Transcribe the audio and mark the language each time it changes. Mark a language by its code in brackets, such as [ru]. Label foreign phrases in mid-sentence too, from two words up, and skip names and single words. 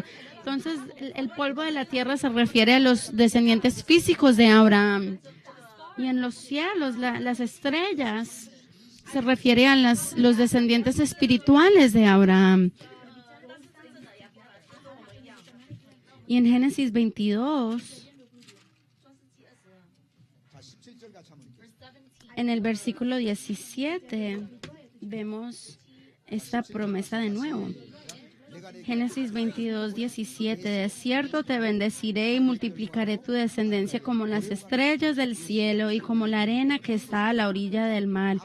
[es] Entonces, el polvo de la tierra se refiere a los descendientes físicos de Abraham. Y en los cielos, las estrellas, se refiere a los descendientes espirituales de Abraham. Y en Génesis 22, [ko] 자 17절 같이 한번 읽겠습니다. [es] en el versículo 17, vemos esta promesa de nuevo. Génesis 22, 17. De cierto te bendeciré y multiplicaré tu descendencia como las estrellas del cielo y como la arena que está a la orilla del mar.